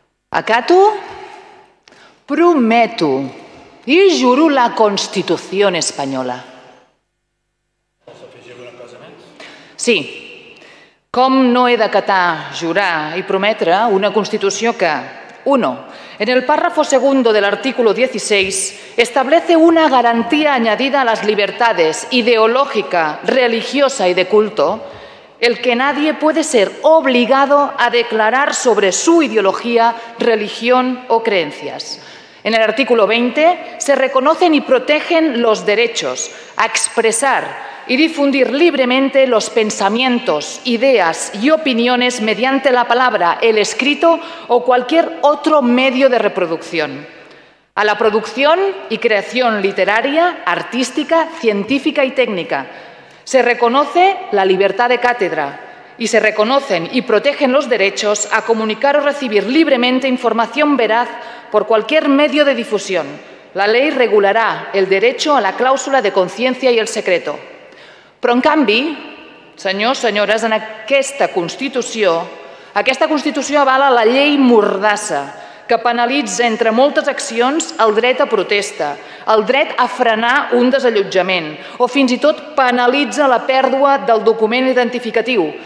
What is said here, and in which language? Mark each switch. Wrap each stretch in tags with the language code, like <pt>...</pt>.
<es>Acato, prometo y juro la Constitución española. Sí.</es> <ca>Com no he d'acatar, jurar y prometre una Constitució que, 1.</ca> <es>En el párrafo segundo del artículo 16 establece una garantía añadida a las libertades ideológica, religiosa y de culto, el que nadie puede ser obligado a declarar sobre su ideología, religión o creencias. En el artículo 20 se reconocen y protegen los derechos a expresar y difundir libremente los pensamientos, ideas y opiniones mediante la palabra, el escrito o cualquier otro medio de reproducción. A la producción y creación literaria, artística, científica y técnica. Se reconoce la libertad de cátedra y se reconocen y protegen los derechos a comunicar o recibir libremente información veraz por cualquier medio de difusión. La ley regularà el derecho a la clàusula de consciència i el secreto.</es> <ca>Però, en canvi, senyors, senyores, en aquesta Constitució avala la llei Mordassa, que penalitza, entre moltes accions, el dret a protesta, el dret a frenar un desallotjament o fins i tot penalitza la pèrdua del document identificatiu.</ca>